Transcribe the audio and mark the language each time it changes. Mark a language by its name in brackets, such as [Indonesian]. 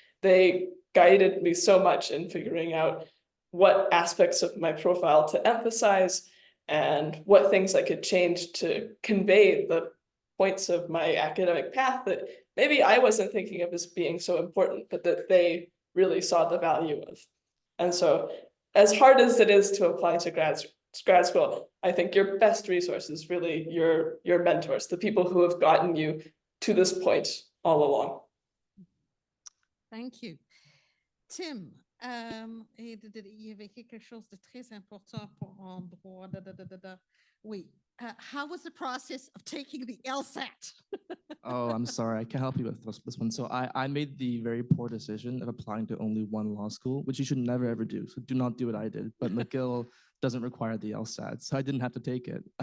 [English] They guided me so much in figuring out what aspects of my profile to emphasize and what things I could change to convey the points of my academic path that maybe I wasn't thinking of as being so important, but that they really saw the value of. And so as hard as it is to apply to grad school, I think your best resource is really your mentors, the people who have gotten you to this point all along. Thank you. [French] Tim, il y avait quelque chose de très important en droit. Oui. [English] How was the process of taking the LSAT? Oh, I'm sorry. I can't help you with this one. So I made the very poor decision of applying to only one law school, which you should never, ever do. So do not do what I did. But McGill doesn't require the LSAT, so I didn't have to take it.